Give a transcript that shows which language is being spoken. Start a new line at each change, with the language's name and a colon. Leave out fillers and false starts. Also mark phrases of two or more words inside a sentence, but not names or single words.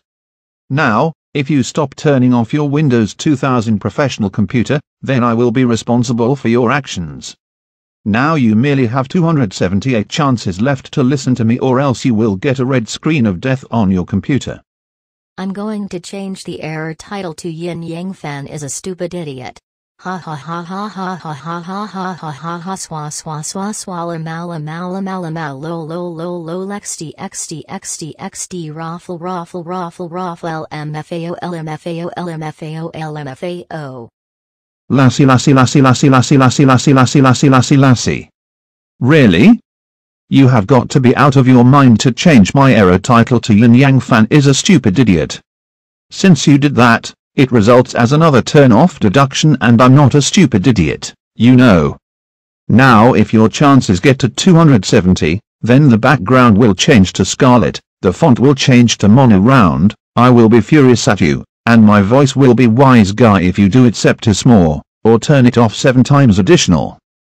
English: Now, if you stop turning off your Windows 2000 professional computer, then I will be responsible for your actions. Now you merely have 278 chances left to listen to me or else you will get a red screen of death on your computer. I'm going to change the error title to YinYangFan is a stupid idiot. Ha ha ha ha ha ha ha ha ha ha ha ha swa swa swa swalla mala mala mala mal lo lo lo lo lexd xd xd xd raffle raffle raffle raffle lmfao lmfao lmfao lmfao. Lassie lassie lassie lassie lassie lassie lassie lassie lassie lassie lassie. Really? You have got to be out of your mind to change my error title to YinYangFan is a stupid idiot. Since you did that, it results as another turn-off deduction and I'm not a stupid idiot, you know. Now if your chances get to 270, then the background will change to scarlet, the font will change to mono round, I will be furious at you, and my voice will be wise guy if you do it septis more, or turn it off 7 times additional.